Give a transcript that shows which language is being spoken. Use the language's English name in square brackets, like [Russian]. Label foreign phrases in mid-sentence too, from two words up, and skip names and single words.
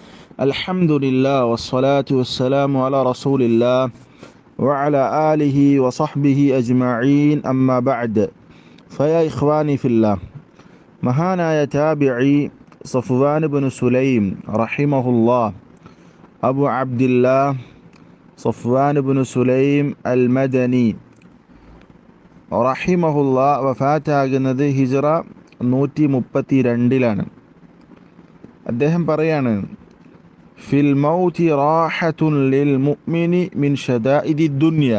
[Arabic] الحمد لله والصلاة والسلام على رسول الله وعلى آله وصحبه أجمعين أما بعد فيا إخواني في الله [Malayalam] മഹാനായ താബിഈ സഫ്വാൻ ഇബ്നു സുലൈം റഹിമഹുല്ലാഹ് അബു അബ്ദില്ലാഹ് സഫ്വാൻ ഇബ്നു സുലൈം അൽ മദനി റഹിമഹുല്ലാഹ് വഫാത്താകുന്നത് ഹിജ്റ 132 അദ്ദേഹം പറയാണ്, [Arabic] في الموت راحة للمؤمن من شدائد الدنيا.